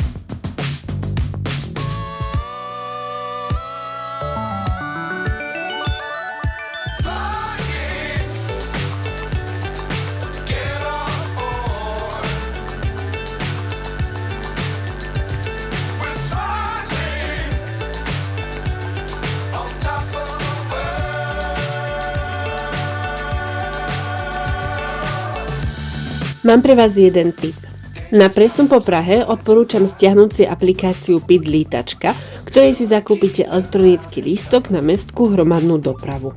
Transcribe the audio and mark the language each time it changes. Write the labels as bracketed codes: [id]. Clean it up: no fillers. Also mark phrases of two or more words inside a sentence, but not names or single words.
[en] Flying, get on board. We're smiling on top of the world. [sk] Mám pre vás jeden tip. Na presun po Prahe odporúčam stiahnuť si aplikáciu PID Lítačka, ktorej si zakúpite elektronický lístok na mestskú hromadnú dopravu.